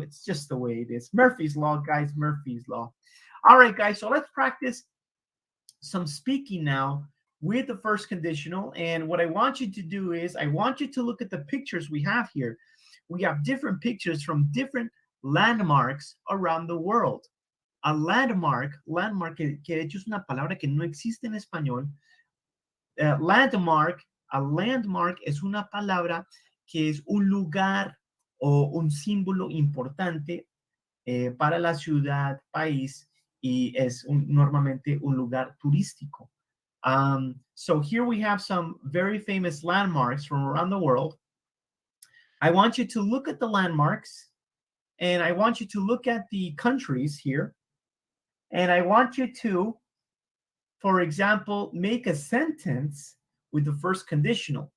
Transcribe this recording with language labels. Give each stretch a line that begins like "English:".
English: It's just the way it is. Murphy's Law, guys, Murphy's Law. All right, guys, so let's practice some speaking now with the first conditional. And what I want you to do is I want you to look at the pictures we have here. We have different pictures from different landmarks around the world.
Spanish: A landmark, que de hecho es una palabra que no existe en español. A landmark es una palabra que es un lugar o un símbolo importante para la ciudad, país, y es normalmente un lugar turístico.
English: So here we have some very famous landmarks from around the world. I want you to look at the landmarks, and I want you to look at the countries here, and I want you to, for example, make a sentence with the first conditional.